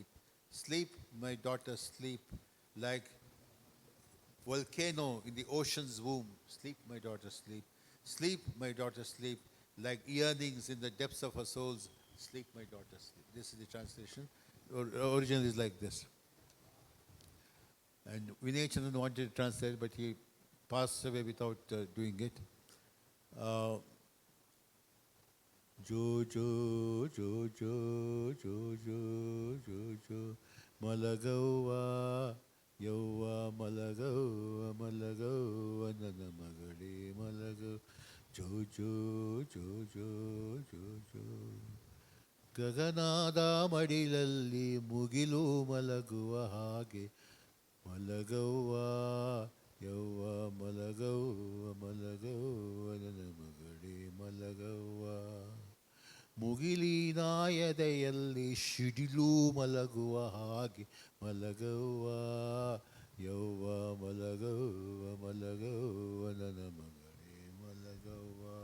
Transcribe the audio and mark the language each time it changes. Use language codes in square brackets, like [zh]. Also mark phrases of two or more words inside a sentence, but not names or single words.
[en] Sleep, my daughter, sleep, like volcano in the ocean's womb, sleep, my daughter, sleep. Sleep, my daughter, sleep, like yearnings in the depths of her souls, sleep, my daughter, sleep. This is the translation. Original is like this. And Vinay Chandran wanted to translate, but he passed away without doing it. [kn] ಜೋ ಜೋ ಜೋ ಜೋ ಜೋ ಜೋ ಜೋ ಜೋ ಮಲಗವ್ವ ಯವ್ವ ಮಲಗವ್ವ ಮಲಗವ್ವ ನನ್ನ ಮಗಳೇ ಮಲಗವ್ವ ಜೋ ಜೋ ಜೋ ಜೋ jo jo ಗಗನಾದ ಮಡಿಲಲ್ಲಿ ಮುಗಿಲು ಮಲಗುವ ಹಾಗೆ ಮಲಗವ್ವ ಯವ್ವ ಮಲಗವ್ವ ಮಲಗವ್ವ ನನ್ನ ಮಗಳೇ ಮಲಗವ್ವ ಮುಗಿಲಿನ ಎದೆಯಲ್ಲಿ ಶಿಡಿಲು ಮಲಗುವ ಹಾಗೆ ಮಲಗವ್ವ ಯವ್ವ ಮಲಗವ್ವ ಮಲಗವ್ವ ನನ್ನ ಮಗಳೇ ಮಲಗವ್ವ